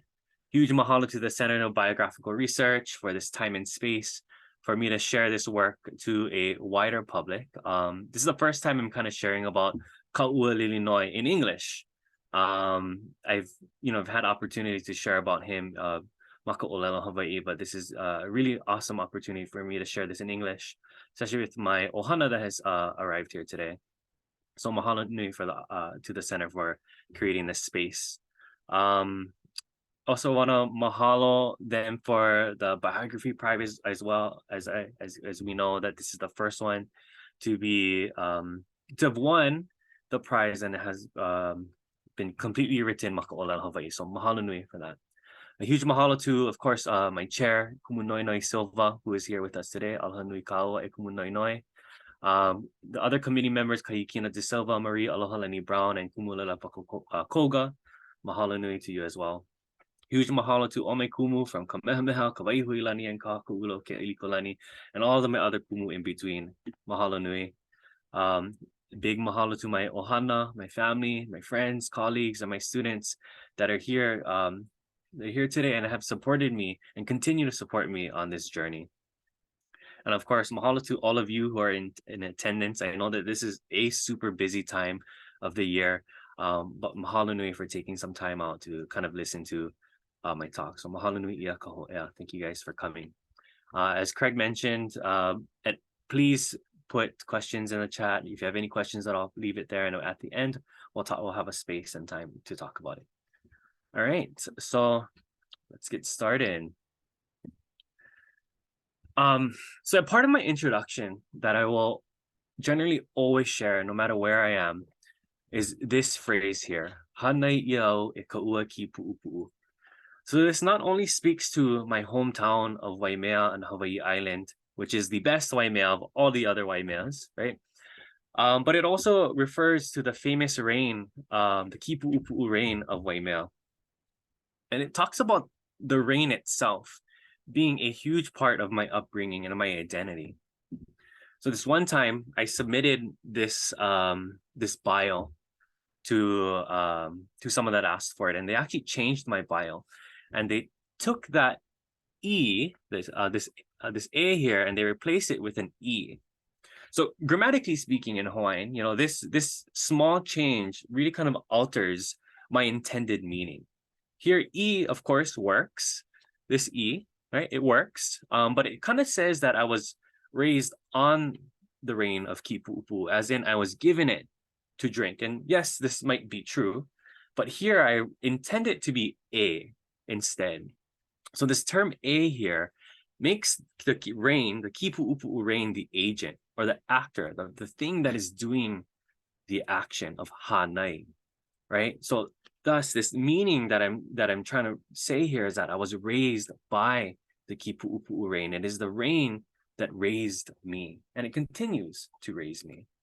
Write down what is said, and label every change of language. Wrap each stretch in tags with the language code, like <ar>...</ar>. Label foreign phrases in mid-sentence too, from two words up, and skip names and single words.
<en>Huge mahalo to the Center of Biographical Research for this time and space for me to share this work to a wider public. This is the first time I'm kind of sharing about Kaualilinoe in English. I've had opportunity to share about him</en> <haw>Maka ʻōlelo Hawaii,</haw> <en>but this is a really awesome opportunity for me to share this in English, especially with my ohana that has arrived here today. So</en> <haw>mahalo nui</haw> <en>for to the center for creating this space. Also want to mahalo them for the biography prize as well, as we know that this is the first one to be to have won the prize, and it has been completely written</en> <haw>Maka ʻōlelo Hawaii.</haw> <en>So</en> <haw>mahalo nui</haw> <en>for that. A huge mahalo to, of course, my chair, Kumunoinoi Silva, who is here with us today.</en> <haw>Aloha nui kaua e Kumunoinoi.</haw> <en>The other committee members, Kahikina de Silva, Marie, Aloha Lenny Brown, and Kumulela Koga.</en> <haw>Mahalo nui</haw> <en>to you as well. Huge mahalo to Ome Kumu from Kamehameha, Kawaihuelani, and Kakaulo, Keʻelikōlani, and all of my other kumu in between.</en> <haw>Mahalo nui.</haw> <en>Big mahalo to my ohana, my family, my friends, colleagues, and my students that are here. They're here today and have supported me and continue to support me on this journey. And of course, mahalo to all of you who are in attendance. I know that this is a super busy time of the year, but</en> <haw>mahalo nui</haw> <en>for taking some time out to kind of listen to my talk. So</en> <haw>mahalo nui ia ka hoʻea.</haw> <en>Thank you guys for coming. As Craig mentioned, please put questions in the chat. If you have any questions, I'll leave it there, and at the end, we'll have a space and time to talk about it. All right, so let's get started. So a part of my introduction that I will generally always share, no matter where I am, is this phrase here,</en> <haw>Hanai iau e ka ua ki puʻupuʻu.</haw> <en>So this not only speaks to my hometown of Waimea and Hawaii Island, which is the best Waimea of all the other Waimeas, right? But it also refers to the famous rain, the ki puʻupuʻu rain of Waimea. And it talks about the rain itself being a huge part of my upbringing and my identity. So this one time I submitted this this bio to someone that asked for it, and they actually changed my bio, and they took that this A here, and they replaced it with an E. So grammatically speaking in Hawaiian, this small change really kind of alters my intended meaning. Here, E, of course, works. This E, right? It works. But it kind of says that I was raised on the rain of ki puʻupuʻu, as in I was given it to drink. And yes, this might be true, but here I intend it to be A instead. So this term A here makes the rain, the ki puʻupuʻu rain, the agent or the actor, the thing that is doing the action of hanai, right? So thus, this meaning that I'm trying to say here is that I was raised by the ki puʻupuʻu rain. It is the rain that raised me, and it continues to raise me.</en>